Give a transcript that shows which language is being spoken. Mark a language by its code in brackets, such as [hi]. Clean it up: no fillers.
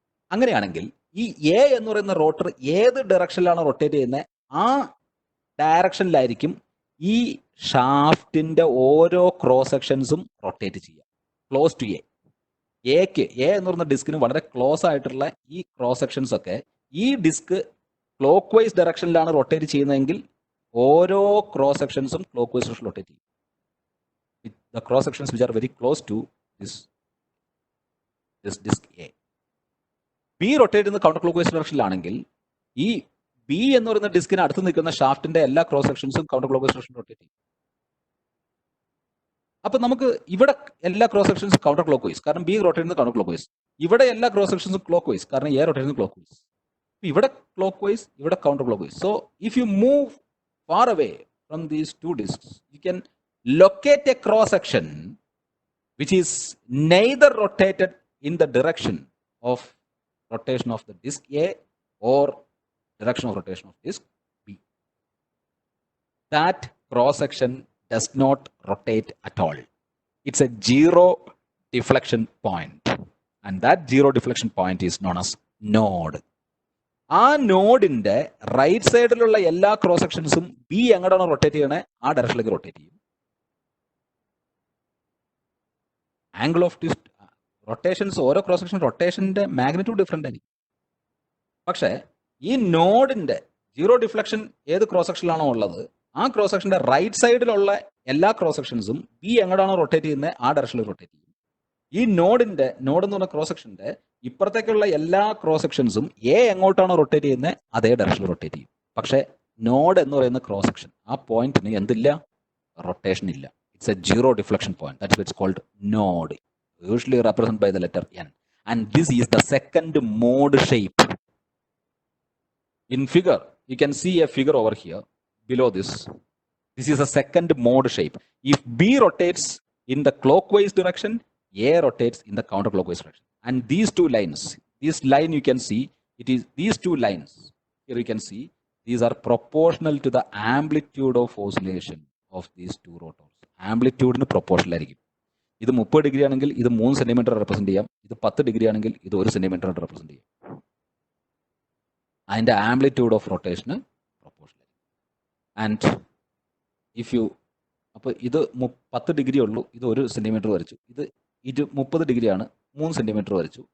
[ml] അങ്ങനെയാണെങ്കിൽ ഈ എ എന്ന് പറയുന്ന റോട്ടർ ഏത് ഡയറക്ഷനിലാണ് റൊട്ടേറ്റ് ചെയ്യുന്നത് ആ ഡയറക്ഷനിലായിരിക്കും ഈ ഷാഫ്റ്റിന്റെ ഓരോ ക്രോസ് സെക്ഷൻസും റൊട്ടേറ്റ് ചെയ്യുക, ക്ലോസ് ടു എ. എക്ക് എ എന്ന് പറയുന്ന ഡിസ്കിന് വളരെ ക്ലോസ് ആയിട്ടുള്ള ഈ ക്രോസ് സെക്ഷൻസ് ഒക്കെ ഈ ഡിസ്ക് ക്ലോക്ക് വൈസ് ഡയറക്ഷനിലാണ് റൊട്ടേറ്റ് ചെയ്യുന്നതെങ്കിൽ ഓരോ ക്രോസ് സെക്ഷൻസും ക്ലോക്ക് വൈസ് ഡയറക്ഷനിൽ റൊട്ടേറ്റ് ചെയ്യും. [en] The cross sections which are very close to this disk A. [ml] B rotate ചെയ്യുന്ന കൗണ്ടർ ക്ലോക്ക് വൈസ് ഡയറക്ഷനിലാണെങ്കിൽ ഈ ബി എന്ന് പറയുന്ന ഡിസ്കിന് അടുത്ത് നിൽക്കുന്ന ഷാഫ്റ്റിന്റെ എല്ലാ ക്രോസ് സെക്ഷൻസും കൗണ്ടർ ക്ലോക്ക് വൈസ് ഡയറക്ഷനിൽ റൊട്ടേറ്റ് ചെയ്യും. അപ്പൊ നമുക്ക് ഇവിടെ എല്ലാ ക്രോസ് സെക്ഷൻസും കൗണ്ടർ ക്ലോക്ക് വൈസ്, കാരണം ബി റൊട്ടേറ്റ് ചെയ്യുന്നത് കൗണ്ടർ ക്ലോക്ക് വൈസ്. ഇവിടെ എല്ലാ ക്രോസ് സെക്ഷൻസും ക്ലോക്ക് വൈസ്, കാരണം എ റൊട്ടേറ്റ് ചെയ്യുന്നത് ക്ലോക്ക് വൈസ്. ഇവിടെ ക്ലോക്ക് വൈസ്, ഇവിടെ counter clock vice. [en] So if you move far away from these two disks you can locate a cross section which is neither rotated in the direction of rotation of the disk A or direction of rotation of disk B. That cross section does not rotate at all. It's a zero deflection point, and that zero deflection point is known as node. [ml] ആ നോഡിന്റെ right സൈഡിലുള്ള എല്ലാ cross സെക്ഷൻസും B എങ്ങോട്ടാണ് rotate ചെയ്യണേ ആ ഡയറക്ഷനിലേക്ക് rotate ചെയ്യും. Angle of rotations, ഓരോ cross section റൊട്ടേഷന്റെ magnitude different ആയിരിക്കും. പക്ഷേ ഈ നോഡിന്റെ സീറോ ഡിഫ്ലക്ഷൻ ഏത് ക്രോസ് സെക്ഷനിലാണോ ഉള്ളത് ആ ക്രോസ് സെക്ഷന്റെ റൈറ്റ് സൈഡിലുള്ള എല്ലാ ക്രോസ് സെക്ഷൻസും ബി എങ്ങോട്ടാണോ റൊട്ടേറ്റ് ചെയ്യുന്നത് ആ ഡയറക്ഷനിൽ റൊട്ടേറ്റ് ചെയ്യും. ഈ നോഡ് എന്ന് പറഞ്ഞ ക്രോസ് സെക്ഷന്റെ ഇപ്പുറത്തേക്കുള്ള എല്ലാ ക്രോസ് സെക്ഷൻസും എ എങ്ങോട്ടാണോ റൊട്ടേറ്റ് ചെയ്യുന്നത് അതേ ഡയറക്ഷനിൽ റൊട്ടേറ്റ് ചെയ്യും. പക്ഷേ നോഡ് എന്ന് പറയുന്ന ക്രോസ് സെക്ഷൻ ആ പോയിന്റിന് എന്തില്ല? റൊട്ടേഷൻ ഇല്ല. [en] It's a zero deflection point. That's why it's called node, usually represented by the letter N. And this is the second mode shape. In figure, you can see a figure over here below this. This is a second mode shape. If B rotates in the clockwise direction, A rotates in the counterclockwise direction. And these two lines, this line you can see, it is these two lines. Here you can see, these are proportional to the amplitude of oscillation of these two rotors. [ml] ആംപ്ലിറ്റ്യൂഡിന് proportional ആയിരിക്കും. ഇത് 30 degree ആണെങ്കിൽ ഇത് 3 centimetre represent ചെയ്യാം, ഇത് 10 degree ആണെങ്കിൽ ഇത് 1 centimetre represent ചെയ്യാം. അതിന്റെ amplitude of റൊട്ടേഷന് proportional. [en] and if you [ml] അപ്പോൾ ഇത് 10 ഡിഗ്രി ഉള്ളൂ, ഇത് 1 സെന്റിമീറ്റർ വരച്ചു, ഇത് 30 ഡിഗ്രിയാണ് 3 സെന്റിമീറ്റർ വരച്ചു.